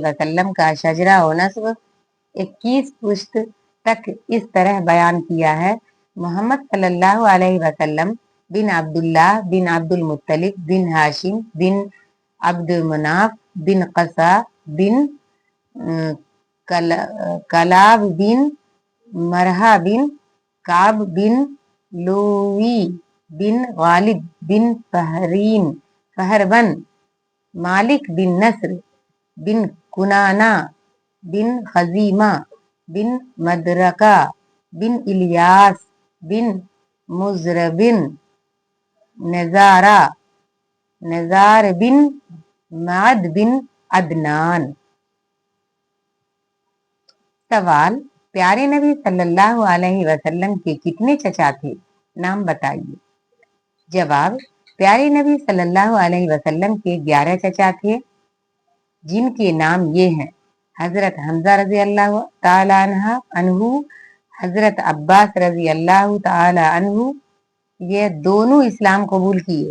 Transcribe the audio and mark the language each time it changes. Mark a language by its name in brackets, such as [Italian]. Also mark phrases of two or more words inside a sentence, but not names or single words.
[Urdu] وسلم کا شجرہ و نسب 21 پشت تک اس طرح بیان کیا ہے: محمد صلی اللہ علیہ وسلم بن عبداللہ بن عبد المطلب بن ہاشم بن عبد مناف بن قصا بن कलाब बिन मरहा बिन काब बिन लूई बिन गालिब बिन फहरबन मालिक बिन नस्र बिन कुनाना बिन खजीमा बिन मदरका बिन इलियास बिन मुजरबिन नजार बिन माद बिन अदनान। سوال، پیارے نبی صلی اللہ علیہ وسلم کے کتنے چچا تھے? نام بتائیے. جواب، پیارے نبی صلی اللہ علیہ وسلم کے 11 چچا تھے، جن کے نام یہ ہیں: حضرت حمزہ رضی اللہ تعالیٰ عنہ، حضرت عباس رضی اللہ تعالیٰ عنہ، یہ دونوں اسلام قبول کیے.